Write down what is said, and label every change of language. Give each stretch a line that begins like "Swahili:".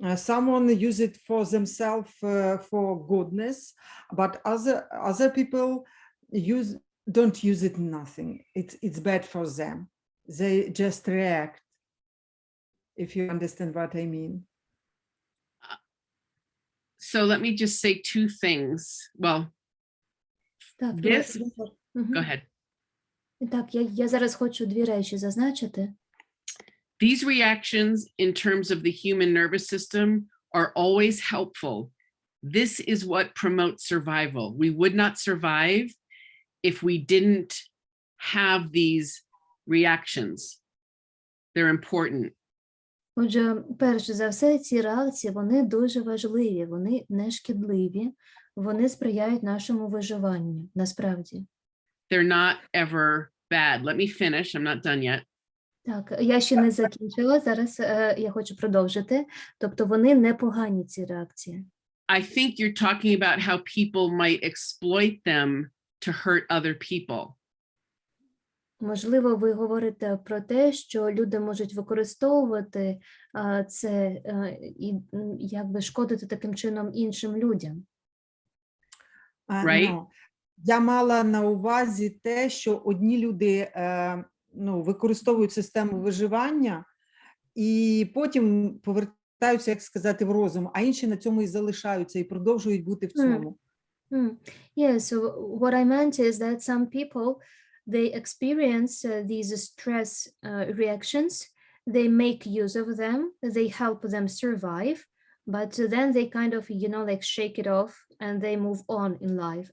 English: Someone use it for themselves for goodness, but other people don't use it nothing. It's bad for them. They just react. If you understand what I mean. So let me just say two things. Well, this, go ahead.
Ukrainian: Так, я зараз хочу дві речі зазначити.
English: These reactions in terms of the human nervous system are always helpful. This is what promotes survival. We would not survive if we didn't have these reactions. They're important.
Ukrainian: Отже, перш за все, ці реакції, вони дуже важливі, вони не шкідливі, вони сприяють нашому виживанню, насправді.
English: They're not ever bad. Let me finish. I'm not done yet.
Ukrainian: Так, я ще не закінчила, зараз я хочу продовжити. Тобто вони непогані, ці реакції.
English: I think you're talking about how people might exploit them to hurt other people.
Ukrainian: Можливо, ви говорите про те, що люди можуть використовувати це і якби шкодити таким чином іншим людям.
English: Right. No.
Ukrainian: Я мала на увазі те, що одні люди використовують систему виживання і потім повертаються, як сказати, в розум, а інші на цьому і залишаються, і продовжують бути в цьому.
English: Yeah, so what I meant is that some people, they experience these stress reactions, they make use of them, they help them survive, but then they kind of, like shake it off and they move on in life.